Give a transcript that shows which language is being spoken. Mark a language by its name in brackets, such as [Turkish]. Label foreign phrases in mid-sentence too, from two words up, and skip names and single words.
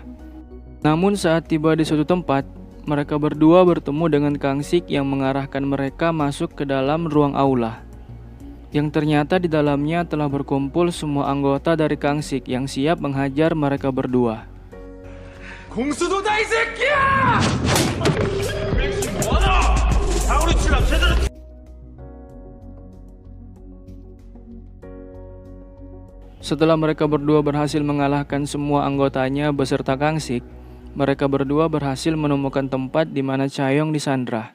[Indonesian] Namun saat tiba di suatu tempat, mereka berdua bertemu dengan Kang Sik yang mengarahkan mereka masuk ke dalam ruang aula. Yang ternyata di dalamnya telah berkumpul semua anggota dari Kang Sik yang siap menghajar mereka berdua. [Korean] 공수도다 이 새끼야! [Indonesian] Setelah mereka berdua berhasil mengalahkan semua anggotanya beserta Kang Sik, mereka berdua berhasil menemukan tempat di mana Chaeyoung disandra.